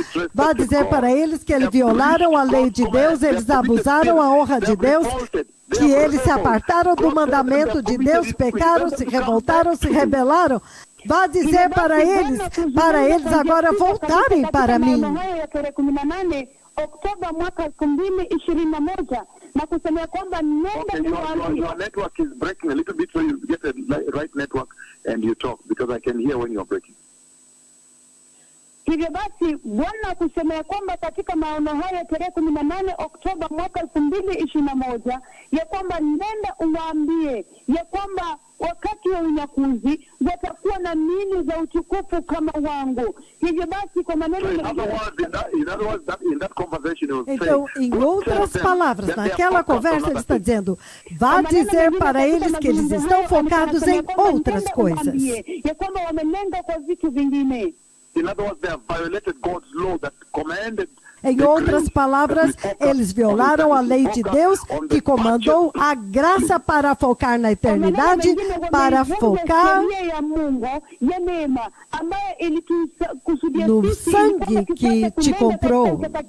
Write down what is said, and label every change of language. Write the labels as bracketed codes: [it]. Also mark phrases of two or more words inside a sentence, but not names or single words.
[pt] Vá dizer para eles que eles violaram a lei de Deus, eles abusaram a honra de Deus, que eles se apartaram do mandamento de Deus, pecaram, se revoltaram, se rebelaram. Vá dizer para eles agora voltarem para mim. [sw] Oktoba mwaka 2021 na kusema kwamba [en] your network is breaking a little bit, so you get the right network and you talk, because I can hear when you're breaking. [sw] Hivyo basi Bwana kusema kwamba katika maono haya tarehe 18 Oktoba mwaka 2021 ya kwamba nenda uwaambie ya kwamba wakati wa unyakuzi watakuwa na miili za utukufu kama wangu. Hivyo basi kwa maneno [pt] então, em outras palavras, naquela conversa ele está dizendo, vá dizer para eles que eles estão focados em outras coisas. [sw] Ya kwamba wamelenga kwa vitu vingine. [en] In other words, they have violated God's law that commanded. [pt] Em outras palavras, eles violaram a lei de Deus que comandou a graça para focar na eternidade, para focar no sangue que te comprou.